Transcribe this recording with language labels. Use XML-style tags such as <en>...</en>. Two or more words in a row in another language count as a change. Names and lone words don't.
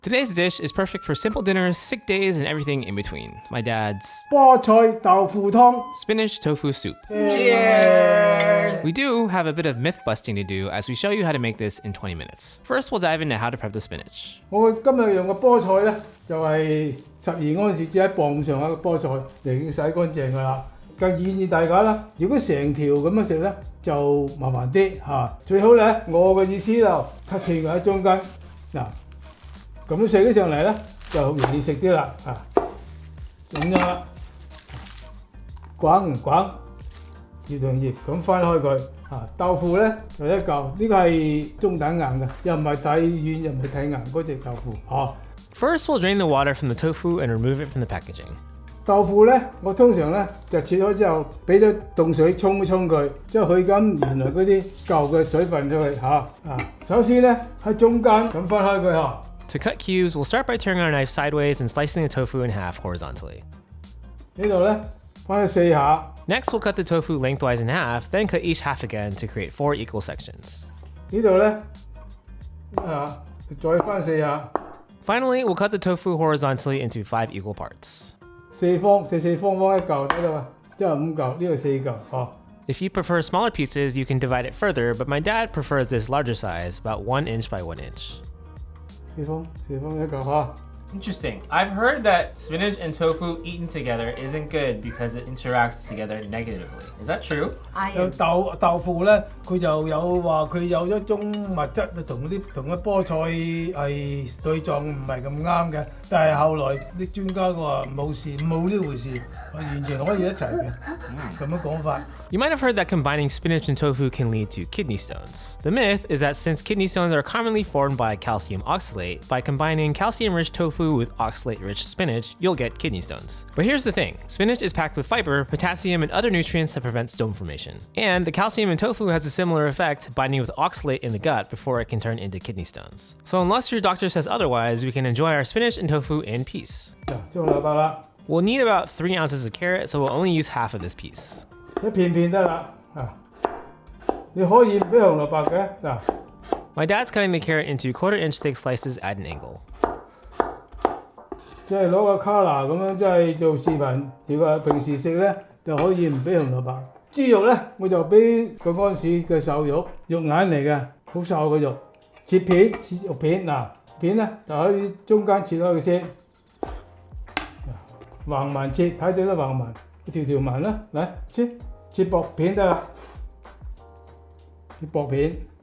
<en>Today's dish is perfect for simple dinners, sick days, and everything in between. My dad's</en> <yue>菠菜豆腐湯</yue> <en>Spinach Tofu Soup. Cheers! We do have a bit of myth busting to do as we show you how to make this in 20 minutes. First, we'll dive into how to prep the spinach.</en> <yue>我今日用嘅菠菜咧，就係12安士至1磅上下嘅菠菜嚟已經洗乾淨㗎啦。建議大家啦，如果成條咁樣食咧，就麻煩啲嚇。最好咧，我嘅意思就 cut 斷佢喺中間嗱。咁樣食起上嚟咧，就容易食啲啦啊！咁樣啦，滾越同越咁翻開佢啊！豆腐咧就一嚿，呢個係中等硬嘅，又唔係太軟又唔係太硬嗰隻豆腐啊。</yue> <en>First, we'll drain the water from the tofu and remove it from the packaging.</en> <yue>豆腐咧，我通常咧就切開之後，俾啲凍水沖一沖佢，之後去緊原來嗰啲舊嘅水分出去嚇啊！首先咧喺中間咁分開佢嚇。</yue> <en>To cut cubes, we'll start by turning our knife sideways and slicing the tofu in half horizontally.</en> <yue>呢度咧分咗4下。</yue> <en>Next, we'll cut the tofu lengthwise in half, then cut each half again to create 4 equal sections.</en> <yue>呢度咧再分4下。</yue> <en>Finally, we'll cut the tofu horizontally into 5 equal parts.</en> <yue>四方一嚿睇到啊，呢度5嚿，呢度4嚿哦。</yue> <en>If you prefer smaller pieces, you can divide it further, but my dad prefers this larger size, about 1 inch by 1 inch. 四方一嚿嚇。 Interesting. I've heard that spinach and tofu eaten together isn't good because it interacts together negatively. Is that true?</en> <yue>豆腐咧，佢就有話佢有一種物質同啲菠菜係對撞唔係咁啱嘅，但係後來啲專家話冇事冇呢回事，完全可以一齊嘅，咁樣講法。</yue> <en>You might have heard that combining spinach and tofu can lead to kidney stones. The myth is that since kidney stones are commonly formed by calcium oxalate, by combining calcium-rich tofu with oxalate-rich spinach, you'll get kidney stones. But here's the thing, spinach is packed with fiber, potassium, and other nutrients that prevent stone formation. And the calcium in tofu has a similar effect, binding with oxalate in the gut before it can turn into kidney stones. So unless your doctor says otherwise, we can enjoy our spinach and tofu in peace. We'll need about 3 ounces of carrot, so we'll only use half of this piece.</en> <yue>一片片得啦啊！你可以唔俾紅蘿蔔嘅嗱。</yue> <en>My dad's cutting the carrot into 1/4-inch thick slices at an angle.</en> <yue>即係攞個卡拿咁樣，即係做視頻。如果平時食咧，就可以唔俾紅蘿蔔。豬肉咧，我就俾個安士嘅瘦肉，肉眼嚟嘅，好瘦嘅肉。切肉片嗱，片咧就喺中間切開佢先，橫紋切，睇到啦橫紋，一條紋啦，嚟切薄片得啦，切薄片。</yue>